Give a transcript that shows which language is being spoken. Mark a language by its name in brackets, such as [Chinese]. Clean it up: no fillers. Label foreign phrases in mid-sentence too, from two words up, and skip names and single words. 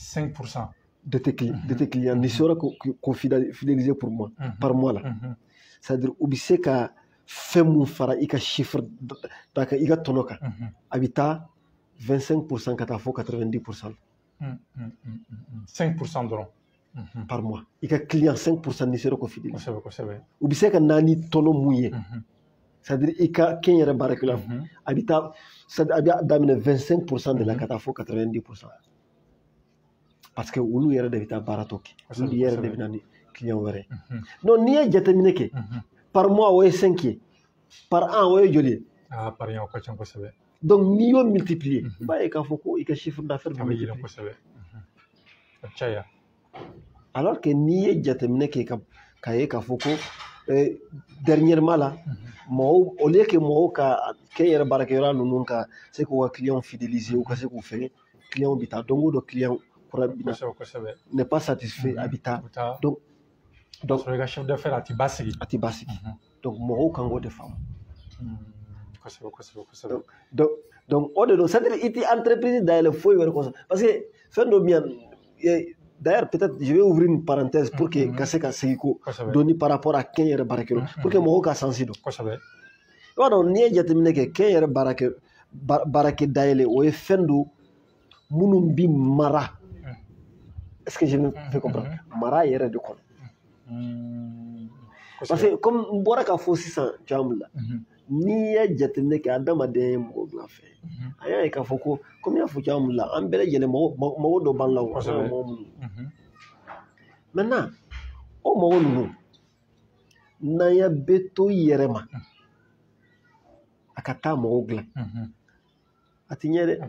[Bambara] 5% [French] de tes clients [Bambara] n'i sera k'o fidéliser [French] par mois là c'est-à-dire [Bambara] u bɛ se ka fɛn mun fara i ka chiffre i ka tɔnɔ kan a bɛ taa 25% ka taa fɔ 90% 5% dɔrɔn [French] par mois [Bambara] i ka client 5% n'i sera k'o fidéliser u bɛ se ka na ni tɔnɔ mun ye [French] c'est-à-dire [Bambara] i ka kɛ n yɛrɛ baarakɛla a bɛ taa a bɛ daminɛ 25% de la ka taa fɔ 90% [French] parce que [Bambara] olu yɛrɛ de bɛ taa baara tɔ kɛ olu yɛrɛ de bɛ na ni client wɛrɛ donc n'i ye jateminɛ kɛ [French] par mois [Bambara] o ye 5 ye [French] par an [Bambara] o ye joli ye [French] par an [Bambara] o ka ca kosɛbɛ donc n'i y'o multiplier i b'a ye k'a fɔ ko i ka [French] chiffre d'affaires [Bambara] bɛ yɛlɛn kosɛbɛ a caya alors que n'i ye jateminɛ kɛ k'a ye k'a fɔ ko dernièrement la mɔgɔw [French] au lieu que [Bambara] mɔgɔw ka kɛ n yɛrɛ baarakɛyɔrɔ ninnu ka se k'u ka client fidéliser u ka se k'u fɛngɛ client bɛ taa don o don client kura bɛ na [French] n'est pas satisfait [Bambara] a bɛ taa donc sɔrɔ i ka [French] chef d'affaires [Bambara] a ti basigi donc mɔgɔw kan k'o de faamu kosɛbɛ donc o de don [French] c'est-à-dire [Bambara] i tɛ entreprise dayɛlɛ foyi wɛrɛ kɔsɔn [French] parce que [Bambara] fɛn dɔ bɛ yan [French] d'ailleurs peut-être je vais ouvrir une parenthèse pour que [Bambara] ka se ka segin ko dɔɔni [French] par rapport à [Bambara] kɛ n yɛrɛ baarakɛyɔrɔ [French] pour que [Bambara] mɔgɔw ka sansi dɔn i b'a dɔn n'i ye jateminɛ kɛ kɛ n yɛrɛ baarakɛ dayɛlɛ o ye fɛn don minnu bi mara [French] est-ce que je me fais comprendre [Bambara] mara yɛrɛ de kɔnɔ [French] parce que comme [Bambara] n bɔra k'a fɔ sisan cogoya min na n'i ye jateminɛ kɛ adamaden ye mɔgɔ bila fɛ a y'a ye k'a fɔ ko comme n y'a fɔ cogoya min na an bɛɛ lajɛlen mɔgɔ dɔ b'an la o mɔgɔ minnu maintenant o mɔgɔ ninnu n'an ye bɛ to i yɛrɛ ma a ka taa mɔgɔw dilan a tɛ ɲɛ dɛ.